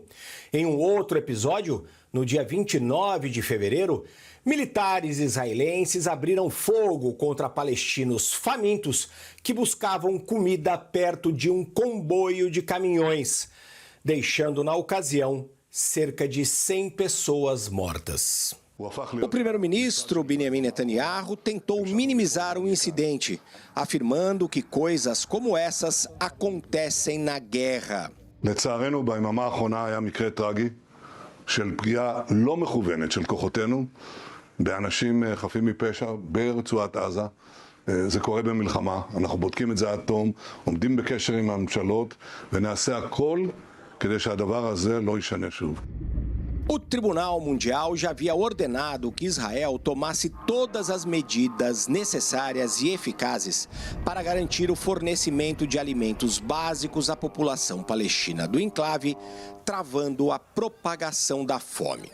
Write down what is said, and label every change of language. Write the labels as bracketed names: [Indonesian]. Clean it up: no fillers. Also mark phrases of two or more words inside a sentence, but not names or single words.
[Portuguese] Em um outro episódio, no dia 29 de fevereiro, militares israelenses abriram fogo contra palestinos famintos que buscavam comida perto de um comboio de caminhões, deixando na ocasião cerca de 100 pessoas mortas. O primeiro-ministro Benjamin Netanyahu tentou minimizar o incidente, afirmando que coisas como essas acontecem na guerra. [Hebrew] לצערנו, ביממה האחרונה היה מקרה טרגי של פגיעה לא מכוונת של כוחותינו באנשים חפים מפשע ברצועת עזה. זה קורה במלחמה, אנחנו בודקים את זה עד תום, עומדים בקשר עם הממשלות ונעשה הכל כדי שהדבר הזה לא יישנה שוב. [Portuguese] O Tribunal Mundial já havia ordenado que Israel tomasse todas as medidas necessárias e eficazes para garantir o fornecimento de alimentos básicos à população palestina do enclave, travando a propagação da fome.